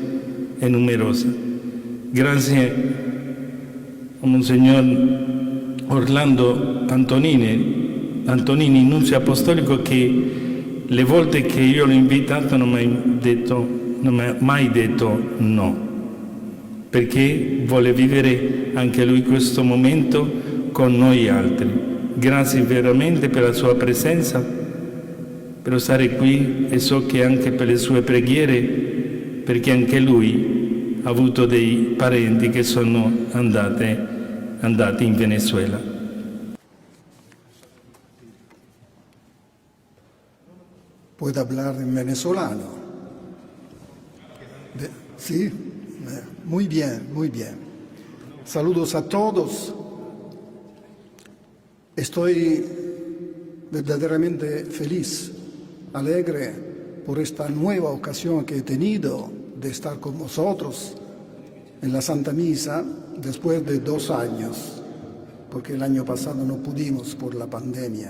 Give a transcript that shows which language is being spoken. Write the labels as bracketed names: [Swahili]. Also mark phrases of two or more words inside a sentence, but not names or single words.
[Italian] Grazie a Monsignor Orlando Antonini, nunzio apostolico, che le volte che io l'ho invitato non mi ha mai detto no, perché vuole vivere anche lui questo momento con noi altri. Grazie veramente per la sua presenza, per stare qui, e so che anche per le sue preghiere, perché anche lui ha avuto dei parenti che sono andati in Venezuela. [Spanish] ¿Puedo hablar en venezolano? Sí, muy bien, muy bien. Saludos a todos. Estoy verdaderamente feliz, alegre por esta nueva ocasión que he tenido de estar con vosotros en la Santa Misa después de 2 años, porque el año pasado no pudimos por la pandemia.